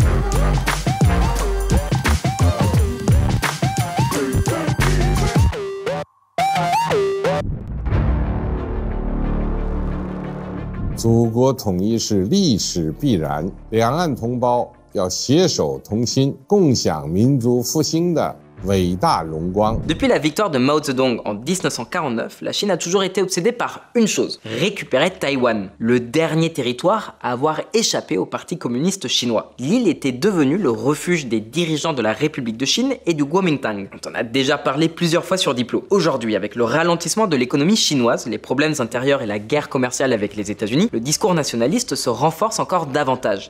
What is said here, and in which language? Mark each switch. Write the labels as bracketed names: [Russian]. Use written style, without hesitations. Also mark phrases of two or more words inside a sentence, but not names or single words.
[Chinese] « 祖国统一是历史必然，两岸同胞要携手同心，共享民族复兴的伟大荣光。» [French] Depuis la victoire de Mao Zedong en 1949, la Chine a toujours été obsédée par une chose, récupérer Taïwan, le dernier territoire à avoir échappé au Parti communiste chinois. L'île était devenue le refuge des dirigeants de la République de Chine et du Kuomintang. On en a déjà parlé plusieurs fois sur Diplo. Aujourd'hui, avec le ralentissement de l'économie chinoise, les problèmes intérieurs et la guerre commerciale avec les États-Unis, le discours nationaliste se renforce encore davantage.